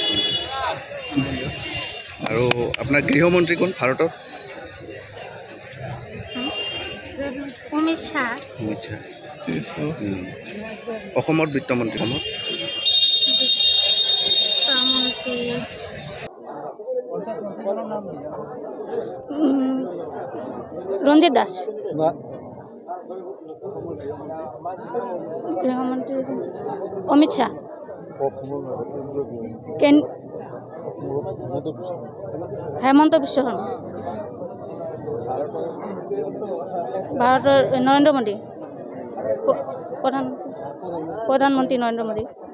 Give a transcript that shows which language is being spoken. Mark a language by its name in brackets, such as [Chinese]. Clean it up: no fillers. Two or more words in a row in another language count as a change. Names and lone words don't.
[Assamese] আৰু আপোনাৰ গৃহমন্ত্ৰী কোন ভাৰতৰ অমিত শাহ আচ্ছা অসমৰ বিত্তমন্ত্ৰী অসমত বিত্তমন্ত্রী রঞ্জিত দাস গৃহমন্ত্রী অমিত শাহ [Bangla] হেমন্ত বিশ্ব শর্মা ভারতের নরেন্দ্র মোদী প্রধানমন্ত্রী নরেন্দ্র মোদী